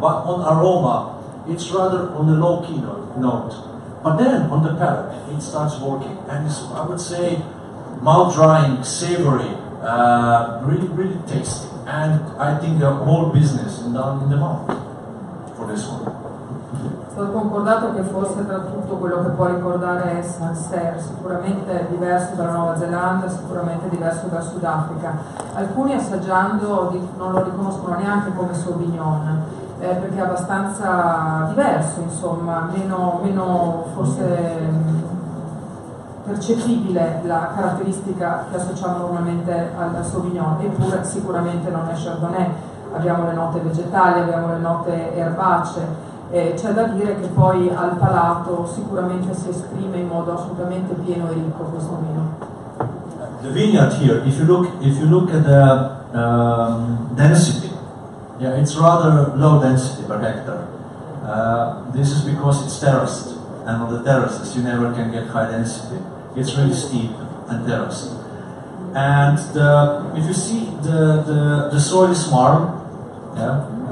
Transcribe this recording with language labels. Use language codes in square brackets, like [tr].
[en] But on aroma, it's rather on the low-key note. But then, on the palate, it starts working. And it's, I would say, mouth-drying, savory, really, really tasty. And I think the whole business is done in the mouth for this one. [it] È stato concordato che forse tra tutto quello che può ricordare è Sancerre, sicuramente diverso dalla Nuova Zelanda, sicuramente diverso dal Sudafrica. Alcuni assaggiando non lo riconoscono neanche come Sauvignon, perché è abbastanza diverso, insomma, meno forse percepibile la caratteristica che associamo normalmente al Sauvignon, eppure sicuramente non è Chardonnay. Abbiamo le note vegetali, abbiamo le note erbacee. C'è da dire che poi al palato sicuramente si esprime in modo assolutamente pieno e ricco questo vino. [en] The vineyard here, if you look at the density, yeah, it's rather low density per hectare. This is because it's terraced, and on the terraces you never can get high density. It's really steep and terraced. And if you see the soil is marl, yeah.